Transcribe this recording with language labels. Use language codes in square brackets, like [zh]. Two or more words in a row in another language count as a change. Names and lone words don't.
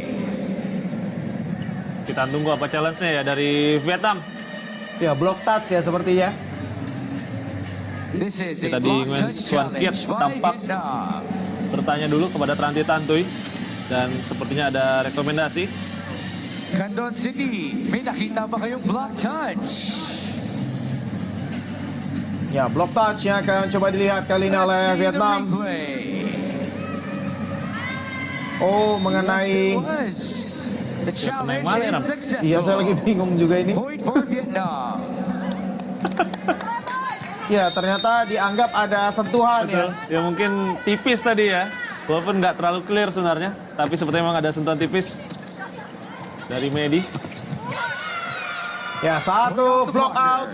[id] Kita tunggu apa challenge-nya ya dari Vietnam. Ya, [en] block touch [id] ya sepertinya. Kita di Nguyen Xuan Kiat tampak bertanya dulu kepada Tranti Tantuy dan sepertinya ada rekomendasi. [tl] Kandon City, may nakita ba kayong [en] block touch? [id] Ya, [en] block touch [id] yang akan coba dilihat kali ini oleh Vietnam. Oh, mengenai... [en] The challenge is successful. [id] Iya, saya lagi bingung juga ini. [en] Point for Vietnam. [id] Ya, ternyata dianggap ada sentuhan. Betul. Ya. Ya mungkin tipis tadi ya. Walaupun nggak terlalu clear sebenarnya. Tapi sepertinya memang ada sentuhan tipis dari Medi. Ya, 1 [en] block out.